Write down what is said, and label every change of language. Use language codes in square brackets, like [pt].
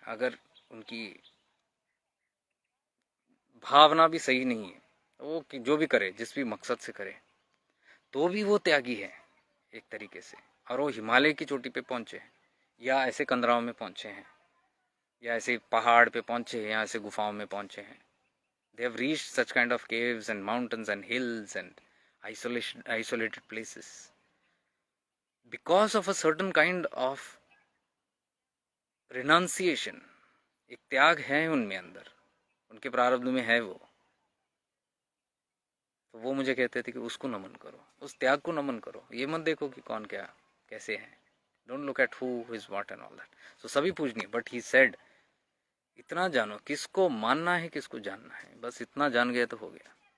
[hi] अगर उनकी भावना भी सही नहीं है, वो जो भी करे, जिस भी मकसद से करे, तो भी वो त्यागी है एक तरीके से। और वो हिमालय की चोटी पे पहुंचे हैं, या ऐसे कंदराओं में पहुंचे हैं, या ऐसे पहाड़ पे पहुंचे हैं, या ऐसे गुफाओं में पहुंचे हैं। [en] They have reached such kind of caves and mountains and hills and isolated places because of a certain kind of renunciation. [hi] एक त्याग है उनमें अंदर, उनके प्रारब्ध में है वो। तो वो मुझे कहते थे कि उसको नमन करो, उस त्याग को नमन करो, ये मत देखो कि कौन क्या कैसे है। [en] Don't look at who is what and all that. [hi] सो सभी पूजनीय, [en] but he said [hi] इतना जानो, किसको मानना है किसको जानना है, बस इतना जान गए तो हो गया।